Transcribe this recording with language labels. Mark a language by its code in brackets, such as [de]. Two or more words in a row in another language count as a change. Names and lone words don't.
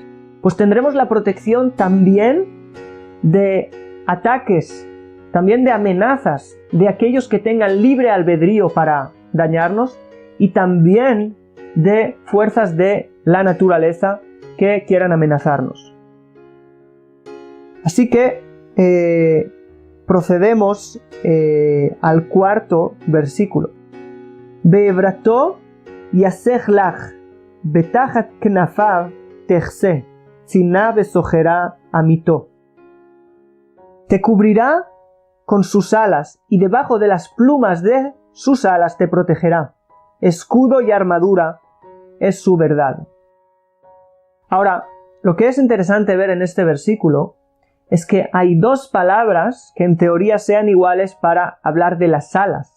[es] Pues tendremos la protección también de ataques, también de amenazas de aquellos que tengan libre albedrío para dañarnos y también de fuerzas de la naturaleza que quieran amenazarnos. Así que procedemos al cuarto versículo. [he] באברתו יסך לך ותחת כנפיו תחסה צנה וסחרה אמתו. [es] Te cubrirá con sus alas y debajo de las plumas de sus alas te protegerá. Escudo y armadura es su verdad. Ahora, lo que es interesante ver en este versículo es que hay dos palabras que en teoría sean iguales para hablar de las alas.